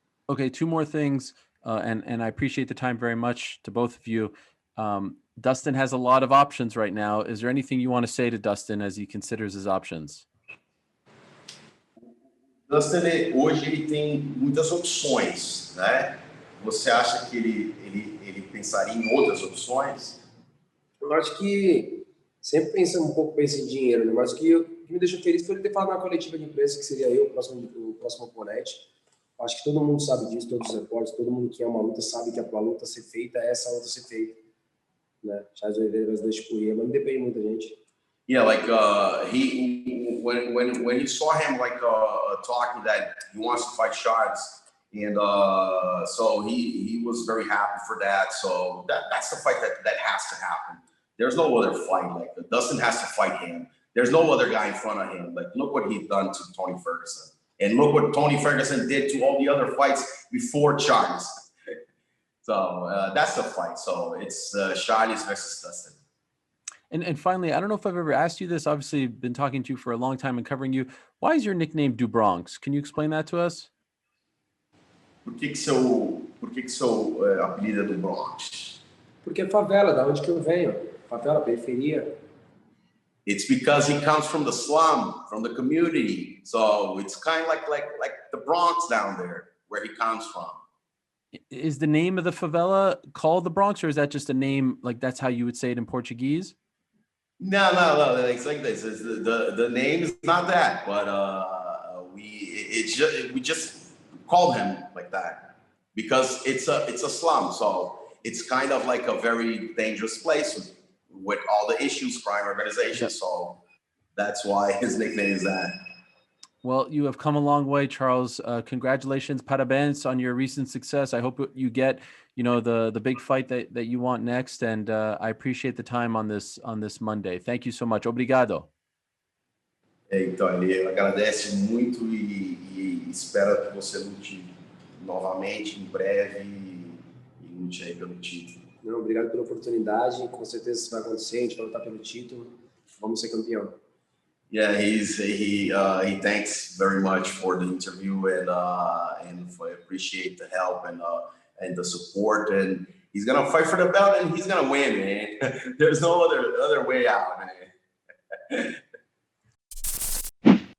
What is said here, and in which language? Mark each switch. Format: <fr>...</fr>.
<en>Okay, two more things, and I appreciate the time very much to both of you. Dustin has a lot of options right now. Is there anything you want to say to Dustin as he considers his options?</en> <pt>Dustin, hoje ele tem muitas opções, né? Você acha que ele pensaria em outras opções? Eu acho que sempre pensa em dinheiro, né? Mas o que me deixou feliz foi ele ter falado na coletiva de imprensa que seria eu, o próximo oponente. Acho que todo mundo sabe disso, todos os repórteres, todo mundo que é uma luta sabe que a luta ser feita é essa luta ser feita. Né? Charles Oliveira versus Dustin Poirier, mas não depende de muita gente.</pt> <en>Yeah, like when you saw him like talking that he wants to fight Charles, and so he was very happy for that. So that's the fight that has to happen. There's no other fight like that. Dustin has to fight him. There's no other guy in front of him. Like look what he's done to Tony Ferguson, and look what Tony Ferguson did to all the other fights before Charles. So that's the fight. So it's Charles versus Dustin. And finally, I don't know if I've ever asked you this. Obviously, been talking to you for a long time and covering you. Why is your nickname Do Bronx? Can you explain that to us?</en> <pt>Por que seu apelido é do Bronx? Porque é favela, da onde que eu venho. Favela, periferia.</pt> <en>It's because he comes from the slum, from the community. So it's kind of like the Bronx down there, where he comes from. Is the name of the favela called the Bronx, or is that just a name, like that's how you would say it in Portuguese? No. It's like this. The name is not that, but we just call him like that because it's a slum. So it's kind of like a very dangerous place with all the issues, crime organization. So that's why his nickname is that. Well, you have come a long way, Charles. Congratulations, parabéns on your recent success. I hope you get, the big fight that you want next. And I appreciate the time on this Monday. Thank you so much. Obrigado.</en> <pt>Então, ele agradece muito e espera que você lute novamente em breve e lute aí pelo título. Não, obrigado pela oportunidade. Com certeza isso vai acontecer. A gente vai lutar pelo título. Vamos ser campeão.</pt> <en>Yeah, he thanks very much for the interview and appreciate the help and the support, and he's gonna fight for the belt and he's gonna win, man. There's no other way out, man.</en>